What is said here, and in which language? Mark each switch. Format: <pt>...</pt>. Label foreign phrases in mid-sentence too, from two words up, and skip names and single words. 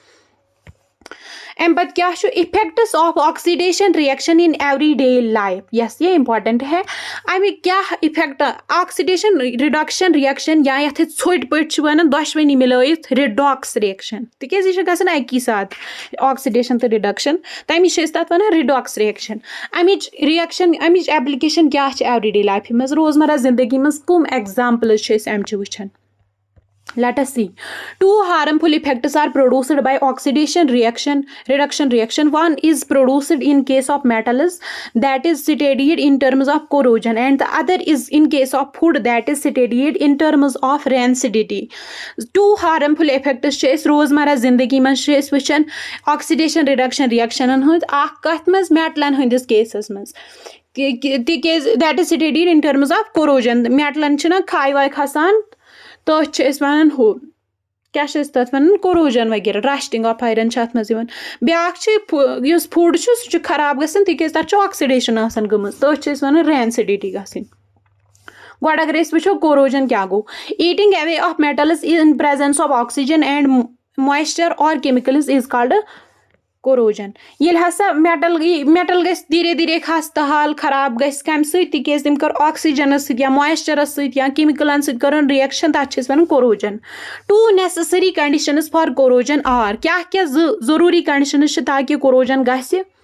<ks>اَمہِ پَتہٕ کیٛاہ چھُ</ks> <en>effects of oxidation reaction in every day life</en> <ur>یس یہ اِمپاٹنٹ ہے</ur> <ks>اَمِکۍ کیٛاہ اِفیکٹ</ks> <en>oxidation reduction reaction</en> <ks>یا یَتھ أسۍ ژھوٚٹۍ پٲٹھۍ چھِ وَنان دۄشوٕنی مِلٲیِتھ</ks> <en>redox reaction</en> <ks>تِکیازِ یہِ چھِ گژھان اَکی ساتہٕ آکسِڈیشن تہٕ رِڈکشن تَمہِ چھِ أسۍ تَتھ وَنان</ks> <en>redox reaction</en> <ks>اَمِچ ایپلِکیشن کیٛاہ چھِ</ks> <en>every day life</en> <ks>منٛز روزمرہ زندگی منٛز کٕم ایگزامپلٕز چھِ أسۍ اَمچہِ وٕچھان</ks> <en>Let us see. 2 harmful effects are produced by oxidation reduction reaction. One is produced in case of metals that is studied in terms of corrosion and the other is in case of food that is studied in terms of rancidity. 2 harmful effects</en> <ks>چھِ أسۍ روزمرہ زندگی منٛز چھِ أسۍ وٕچھان</ks> <en>oxidation reduction reactionن</en> <ks>ہُنٛد اکھ کتھ منٛز میٹلن ہٕنٛدِس کیسس منٛز تِکیازِ</ks> <en>that is studied in terms of corrosion</en> <ks>میٹلن چھِنہ کھاے واے کھسان تٔتھۍ چھِ أسۍ وَنان ہُہ کیٛاہ چھِ أسۍ تَتھ وَنان کوروجن وغیرہ</ks> <en>rusting of iron</en> <ks>چھِ اَتھ منٛز یِوان بیٛاکھ چھِ یُس فُڈ چھُ سُہ چھُ خراب گژھان تِکیازِ تَتھ چھُ آکسِڈیشن آسان گٔمٕژ تٔتھۍ چھِ أسۍ وَنان رینسِڈِٹی گژھٕنۍ گۄڈٕ اگر أسۍ وٕچھو کوروجن کیٛاہ گوٚو</ks> <en>eating away of metals in presence of oxygen and moisture aur chemicals is called corrosion</en> <ks>ییٚلہِ ہسا میٹل گژھِ</ks> <ur>دھیرے دھیرے خستہٕ حال</ur> <ks>خراب گژھِ کَمہِ سۭتۍ تِکیازِ تٔمۍ کٔر آکسیجنس سۭتۍ یا مویسچرس سۭتۍ یا کیمِکلن سۭتۍ کٔرٕن رِیَکشن تَتھ چھِ أسۍ وَنان کوروجن</ks> <en>2 necessary conditions for corrosion are</en> <ks>کیٛاہ ضروٗری کنڈِشنز چھِ تاکہِ کوروجن گژھِ</ks>